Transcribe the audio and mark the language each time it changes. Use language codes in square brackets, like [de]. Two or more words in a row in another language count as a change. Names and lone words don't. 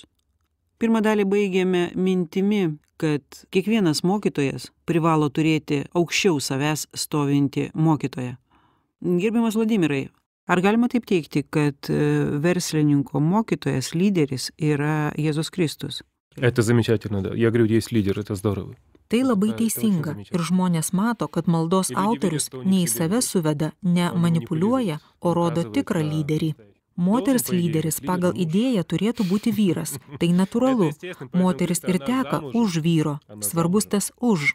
[lt] Pirmą dalį baigėme mintimi, kad kiekvienas mokytojas privalo turėti aukščiau savęs stovintį mokytoją. Gerbiamas Vladimirai, ar galima taip teigti, kad verslininko mokytojas, lyderis yra Jėzus Kristus? [ru] Это замечательно, да. Я говорю, есть лидер, это здорово. [lt] Tai labai teisinga ir žmonės mato, kad maldos autorius ne į save suveda, ne manipuliuoja, o rodo tikrą lyderį. Moters lyderis pagal idėją turėtų būti vyras. Tai natūralu. Moteris ir teka už vyro. Svarbus tas už.